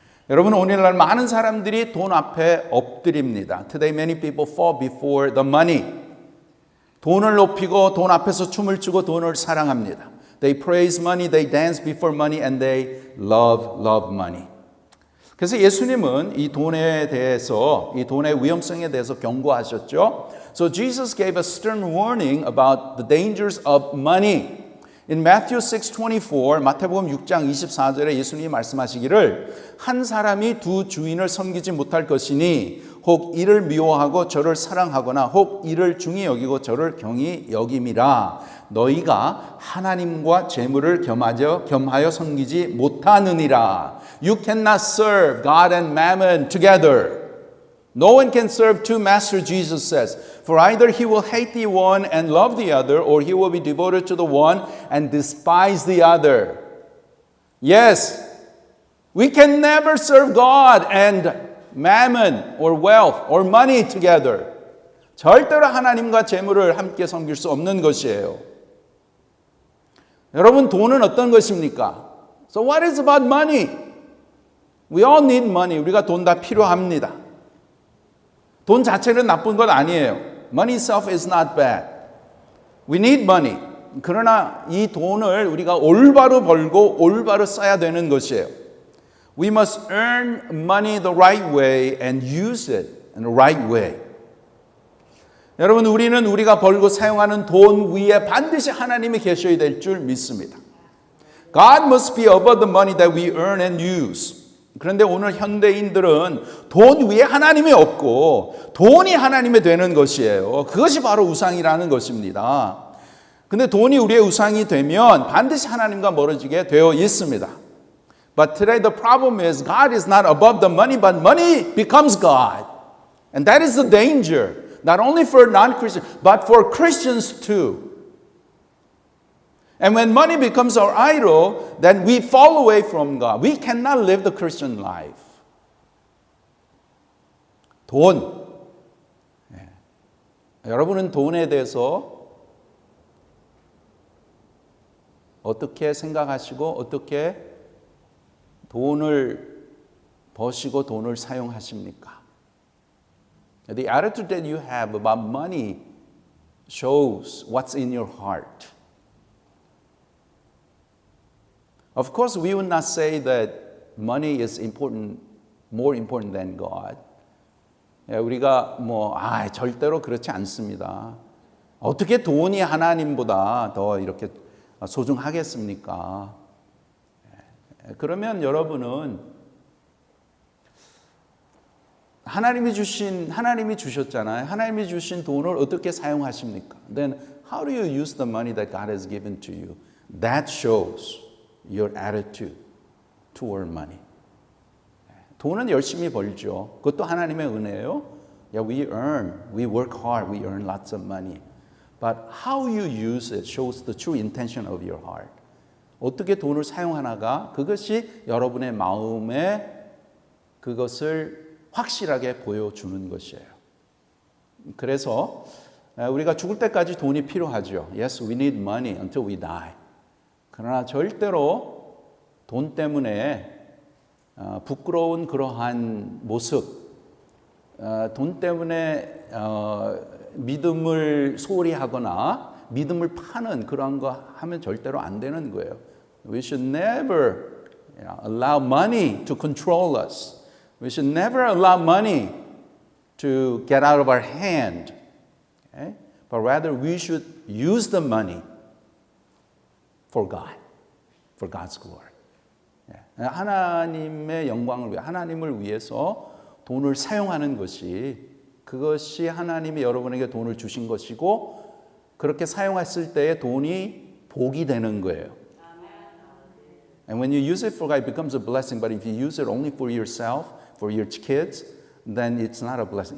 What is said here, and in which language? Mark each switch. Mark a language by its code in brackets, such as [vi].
[ko] 여러분, 오늘날 많은 사람들이 돈 앞에 엎드립니다. [en] Today many people fall before the money. [ko] 돈을 높이고 돈 앞에서 춤을 추고 돈을 사랑합니다. [en] They praise money, they dance before money, and they love money. [ko] 그래서 예수님은 이 돈에 대해서, 이 돈의 위험성에 대해서 경고하셨죠. [en] So Jesus gave a stern warning about the dangers of money. In Matthew 6:24, [ko] 마태복음 6장 24절에 예수님이 말씀하시기를 한 사람이 두 주인을 섬기지 못할 것이니 혹 이를 미워하고 저를 사랑하거나 혹 이를 중히 여기고 저를 경히 여김이라. 너희가 하나님과 재물을 겸하여 섬기지 못하느니라. [en] You cannot serve God and mammon together. No one can serve two masters, Jesus says. For either he will hate the one and love the other, or he will be devoted to the one and despise the other. Yes, we can never serve God and mammon or wealth or money together. [ko] 절대로 하나님과 재물을 함께 섬길 수 없는 것이에요. 여러분, 돈은 어떤 것입니까? [en] So what is about money? We all need money. [ko] 우리가 돈 다 필요합니다. 돈 자체는 나쁜 건 아니에요. [en] Money itself is not bad. We need money. [ko] 그러나 이 돈을 우리가 올바로 벌고 올바로 써야 되는 것이에요. [en] We must earn money the right way and use it in the right way. [ko] 여러분, 우리는 우리가 벌고 사용하는 돈 위에 반드시 하나님이 계셔야 될 줄 믿습니다. [en] God must be above the money that we earn and use. [ko] 그런데 오늘 현대인들은 돈 위에 하나님이 없고 돈이 하나님이 되는 것이에요. 그것이 바로 우상이라는 것입니다. 근데 돈이 우리의 우상이 되면 반드시 하나님과 멀어지게 되어 있습니다. [en] But today the problem is God is not above the money, but money becomes God. And that is the danger, not only for non-Christians, but for Christians too. And when money becomes our idol, then we fall away from God. We cannot live the Christian life. [ko] 돈. 여러분은 돈에 대해서 어떻게 생각하시고 어떻게 돈을 버시고 돈을 사용하십니까? [en] The attitude that you have about money shows what's in your heart. Of course, we would not say that money is important, more important than God. [ko] 우리가 절대로 그렇지 않습니다. 어떻게 돈이 하나님보다 더 이렇게 소중하겠습니까? 그러면 여러분은 하나님이 주셨잖아요. 하나님이 주신 돈을 어떻게 사용하십니까? [en] Then how do you use the money that God has given to you? That shows your attitude toward money. [ko] 돈은 열심히 벌죠. 그것도 하나님의 은혜예요. [en] We work hard, we earn lots of money. But how you use it shows the true intention of your heart. [ko] 어떻게 돈을 사용하나가 그것이 여러분의 마음에 그것을 확실하게 보여주는 것이에요. 그래서 우리가 죽을 때까지 돈이 필요하죠. [en] Yes, we need money until we die. [ko] 그러나 절대로 돈 때문에 부끄러운 그러한 모습, 돈 때문에 믿음을 소홀히 하거나 믿음을 파는 그런 거 하면 절대로 안 되는 거예요. [en] We should never allow money to control us. We should never allow money to get out of our hand. Okay? But rather we should use the money for God, for God's glory. [ko] 하나님의 영광을 위해, 하나님을 위해서 돈을 사용하는 것이 그것이 하나님이 여러분에게 돈을 주신 것이고 그렇게 사용했을 때에 돈이 복이 되는 거예요. [en] And when you use it for God, it becomes a blessing. But if you use it only for yourself, for your kids, then it's not a blessing.